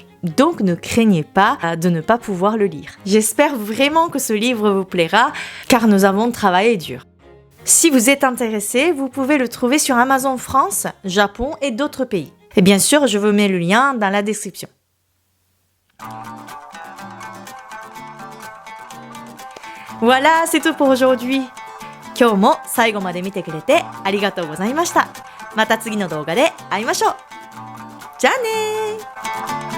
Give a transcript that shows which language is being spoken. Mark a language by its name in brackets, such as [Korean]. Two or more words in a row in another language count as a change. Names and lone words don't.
[French] Donc ne craignez pas de ne pas pouvoir le lire. J'espère vraiment que ce livre vous plaira, car nous avons travaillé dur. Si vous êtes intéressé, vous pouvez le trouver sur Amazon France, Japon et d'autres pays. Et bien sûr, je vous mets le lien dans la description. Voilà, c'est tout pour aujourd'hui. [Japanese] 今日も最後まで見てくれてありがとうございました。また次の動画で会いましょう。じゃあねー。